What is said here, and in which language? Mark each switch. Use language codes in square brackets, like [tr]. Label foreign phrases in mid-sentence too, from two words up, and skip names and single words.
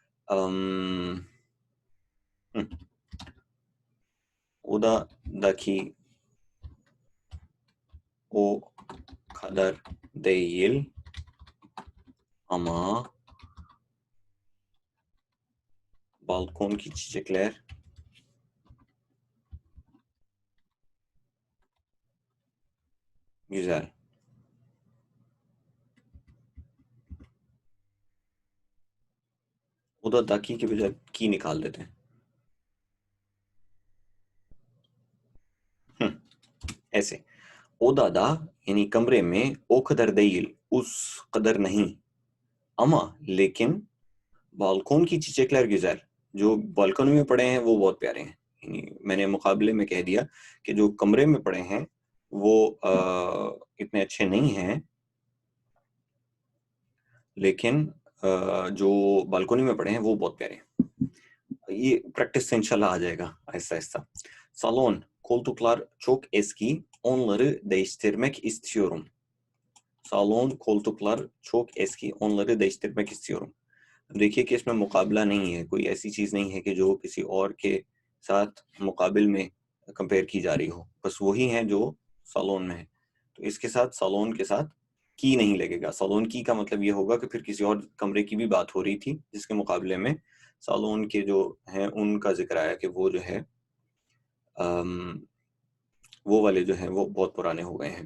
[tr] odaki o kadar değil ama balkon ki çiçekler güzel. O da daki [ur] کے بجائے کی نکال دیتے ہیں. ایسے odada یعنی کمرے میں [tr] o kadar değil [ur] اس قدر نہیں اما لیکن [tr] balkon ki çiçekler güzel [ur] جو بالکنی میں پڑے ہیں وہ بہت پیارے ہیں. یعنی میں نے مقابلے میں کہہ دیا کہ جو کمرے میں پڑے ہیں وہ اتنے اچھے نہیں ہیں لیکن جو بالکنی میں پڑے ہیں وہ بہت پیارے ہیں. یہ پریکٹس سے انشاءاللہ آ جائے گا آہستہ آہستہ. [tr] Salon koltuklar çok eski onları değiştirmek istiyorum. Salon koltuklar çok eski onları değiştirmek istiyorum. [ur] دیکھیے کہ اس میں مقابلہ نہیں ہے, کوئی ایسی چیز نہیں ہے کہ جو کسی اور کے ساتھ مقابل میں کمپیئر کی جا رہی ہو, بس وہی ہیں جو سالون میں ہے. تو اس کے ساتھ سالون کے ساتھ کی نہیں لگے گا. سالون کی کا مطلب یہ ہوگا کہ پھر کسی اور کمرے کی بھی بات ہو رہی تھی جس کے مقابلے میں سالون کے جو ہیں ان کا ذکر آیا کہ وہ جو ہے وہ والے جو ہیں وہ بہت پرانے ہو گئے ہیں.